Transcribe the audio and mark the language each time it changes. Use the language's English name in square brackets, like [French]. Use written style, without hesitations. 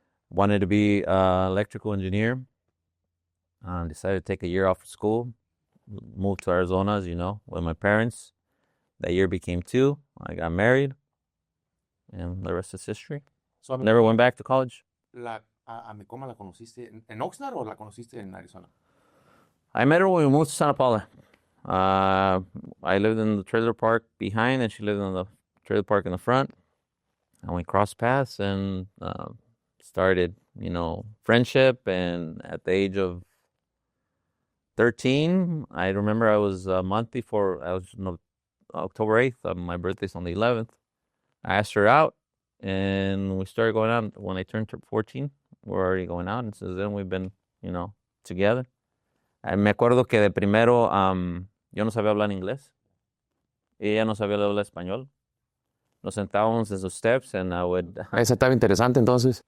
[English] Wanted to be an electrical engineer. Decided to take a year off of school. Moved to Arizona, as you know, with my parents. That year became 2. I got married, and the rest is history. So Never went back to college. [Spanish] ¿A mi coma la conociste en Oxnard o la conociste en Arizona? [English] I met her when we moved to Santa Paula. I lived in the trailer park behind, and she lived in the trailer park in the front. And we crossed paths and started, friendship. And at the age of 13, I remember I was a month before, October 8th, my birthday's on the 11th. I asked her out, and we started going out. When I turned 14, we're already going out, and since then we've been, together. [Spanish] Me acuerdo que de primero yo no sabía hablar inglés. Ella no sabía hablar español. Nos sentábamos en sus steps, [English] and I would... [Spanish] Esa estaba interesante, entonces.